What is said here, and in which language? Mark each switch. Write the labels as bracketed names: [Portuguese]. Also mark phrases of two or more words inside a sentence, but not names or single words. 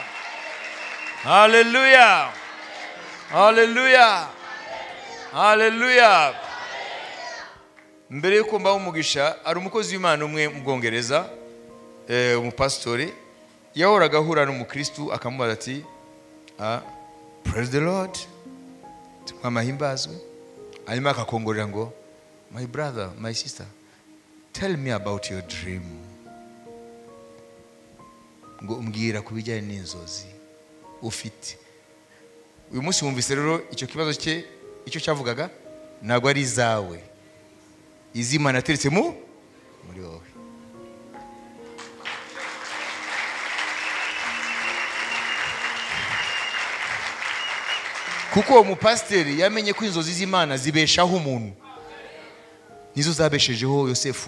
[Rundi] Hallelujah. Hallelujah. Hallelujah. Mbere yuko mbaho umugisha, ari umukozi w'Imana umwe mu Bwongereza, umupastori, yahoraga ahura n'umukristu akamubaza ati, [English] praise the Lord, [Rundi] twamahimbazwe. Hanyuma akakongorera ngo, [English] my brother, my sister, tell me about your dream. [Rundi] Ngo umbwira kubijyanye n'inzozi ufite. Uyu munsi wumvise rero icyo kibazo cye, icyo cyavugaga ntabwo ari zawe, iz'Imana yateretse muri wowe. Kuko uwo mupasiteri yamenye ko inzozi z'Imana zibeshaho umuntu, nizo zabeshejeho Yosefu.